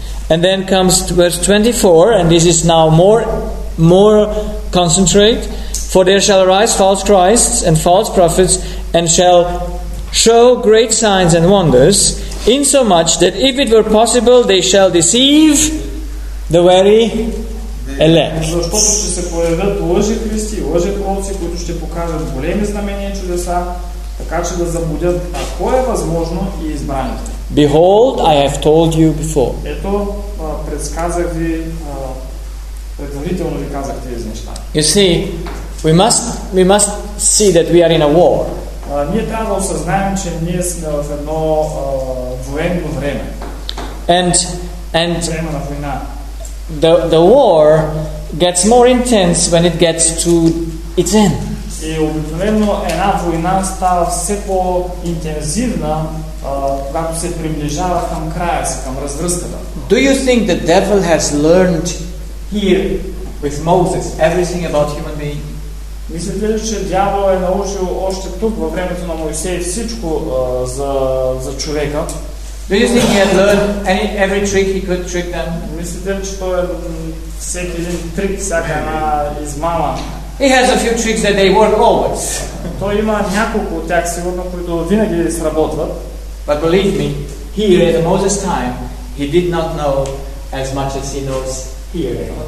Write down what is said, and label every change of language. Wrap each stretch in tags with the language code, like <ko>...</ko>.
<en>And then comes verse 24, and this is now more concentrate, for there shall arise false Christs and false prophets, and shall show great signs and wonders, insomuch that if it were possible, they shall deceive the very elect.</en> <bg>Защото ще се появят лъжи христи, лъжи пророци, които ще покажат големи знамения и чудеса, така че да заблудят, ако е възможно, и избраните.</bg> <en>Behold, I have told you before.</en> <bg>Ето, предсказах ви, предварително ви казах тези неща.</bg> <en>You see, we must see that we are in a war.</en> <bg>Ние трябва да осъзнаем, че ние сме в едно военно време.</bg> <en>And</en> <bg>време на война.</bg> <en>The war gets more intense when it gets to its end.</en> <bg>И обикновено една война става все по-интензивна, когато се приближава към края си, към развръзката.</bg> <en>Do you think the devil has learned here with Moses everything about human being?</en> <bg>Мислите ли, че дявол е научил още тук, във времето на Моисей, всичко за човека?</bg> <en>Do you think he had learned every trick he could trick them?</en> <bg>Мислите ли, че той е всеки един трик, всяка една измама?</bg> <en>He has a few tricks that they work always.</en> <bg>Той има няколко от тях, сигурно, които винаги сработват.</bg> <en>But believe me, here at Moses' time, he did not know as much as he knows here.</en>